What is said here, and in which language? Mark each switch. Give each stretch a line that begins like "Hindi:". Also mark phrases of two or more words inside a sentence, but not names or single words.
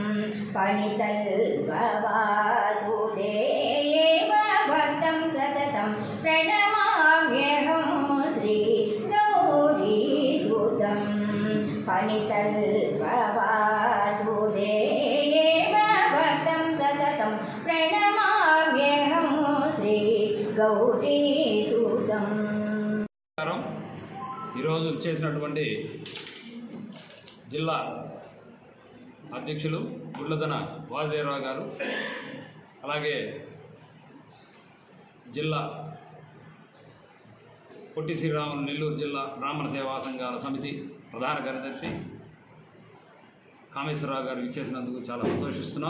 Sanskrit: पणितल्पवासुदेव भक्तं सततं प्रणमाम्यहं श्री गौरीसुतं पणितल्पवासुदेव भक्तं सततं प्रणमाम्यहं श्री गौरीसुतं.
Telugu: ఈరోజు చేసినటువంటి జిల్లా అధ్యక్షులు గుళ్ళదన వాజేరావు గారు, అలాగే జిల్లా పొట్టి శ్రీరాములు నెల్లూరు జిల్లా బ్రాహ్మణ సేవా సంఘాల సమితి ప్రధాన కార్యదర్శి కామేశ్వరరావు గారు ఇచ్చేసినందుకు చాలా సంతోషిస్తున్నాం.